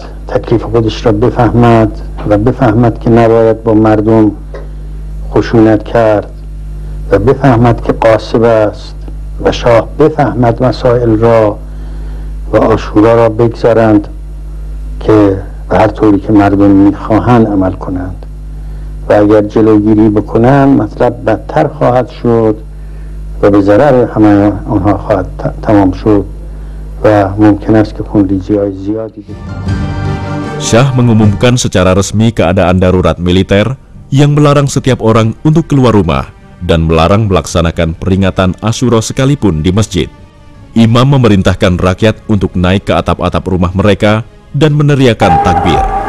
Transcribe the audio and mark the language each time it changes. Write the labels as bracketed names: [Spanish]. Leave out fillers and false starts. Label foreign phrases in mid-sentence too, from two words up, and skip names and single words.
[Persian] تکلیف خودش را بفهمد و بفهمد که نباید با مردم خشونت کرد و بفهمد که قاصب است و شاه بفهمد مسائل را و آشورا را بگذارند که و هر طوری که مردم میخواهند عمل کنند و اگر جلوگیری بکنند مطلب بدتر خواهد شد و به ضرر همه آنها خواهد تمام شد و ممکن است که خونریزی‌های زیادی [Indonesian] Syah mengumumkan secara resmi keadaan darurat militer yang melarang setiap orang untuk keluar rumah dan melarang melaksanakan peringatan Asyura sekalipun di masjid. Imam memerintahkan rakyat untuk naik ke atap-atap rumah mereka dan meneriakan takbir.